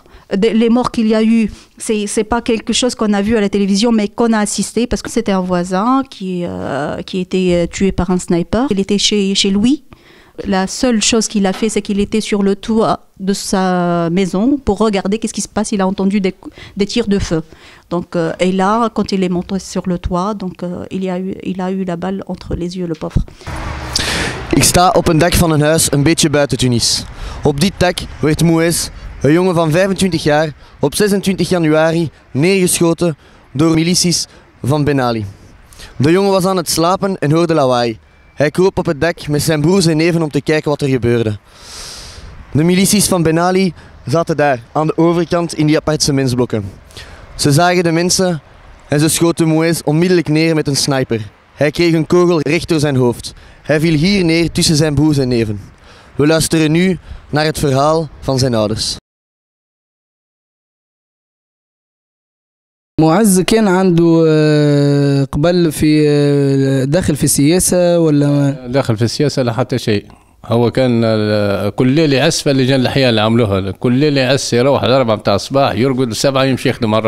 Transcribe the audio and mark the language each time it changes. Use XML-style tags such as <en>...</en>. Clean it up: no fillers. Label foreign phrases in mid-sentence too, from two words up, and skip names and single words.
<fr>Les morts qu'il y a eu, c'est pas quelque chose qu'on a vu à la télévision, mais qu'on a assisté, parce que c'était un voisin qui était tué par un sniper. Il était chez lui. La seule chose qu'il a fait, c'est qu'il était sur le toit de sa maison pour regarder qu'est-ce qui se passe. Il a entendu des tirs de feu. Donc, et là, quand il est monté sur le toit, donc, il a eu la balle entre les yeux, le pauvre.</fr> <nl>Ik sta op een dak van een huis een beetje buiten Tunis. Op dit dak werd Mouez, een jongen van 25 jaar, op 26 januari neergeschoten door milities van Ben Ali. De jongen was aan het slapen en hoorde lawaai. Hij kroop op het dak met zijn broers en neven om te kijken wat er gebeurde. De milities van Ben Ali zaten daar, aan de overkant in die appartementsblokken. Ze zagen de mensen en ze schoten Mouez onmiddellijk neer met een sniper. Hij kreeg een kogel recht door zijn hoofd. Hij viel hier neer tussen zijn broers en neven. We luisteren nu naar het verhaal van zijn ouders.</nl> <ar>معز كان عنده قبل في داخل في السياسة ولا داخل في السياسة لا حتى شيء. هو كان كل ليلة يعس في اللجان الأحياء اللي عملوها، كل ليلة يعس يروح على 4 متاع الصباح يرقد 7 يمشي يخدم مرة.</ar>